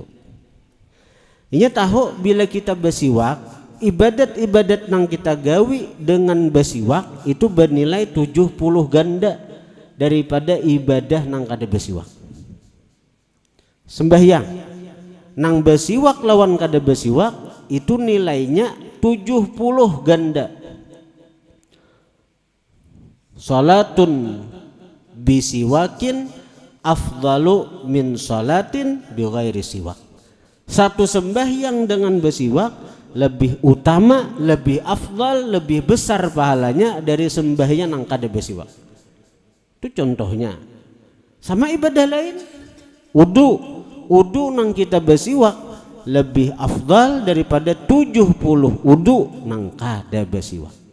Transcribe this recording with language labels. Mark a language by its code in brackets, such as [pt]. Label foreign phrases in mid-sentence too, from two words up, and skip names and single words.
[bjn] Inya tahu bila kita bersiwak, ibadat-ibadat nang kita gawi dengan bersiwak itu bernilai 70 ganda daripada ibadah nang kada bersiwak. Sembahyang nang bersiwak lawan kada bersiwak itu nilainya 70 ganda. [ar] Salatun bisiwakin afdalu min salatin bighairi siwak. [bjn] Satu sembahyang dengan bersiwak lebih utama, lebih afdal, lebih besar pahalanya dari sembahyang yang kada bersiwak. Itu contohnya. Sama ibadah lain, wudu nang kita bersiwak lebih afdal daripada 70 wudu nang kada bersiwak.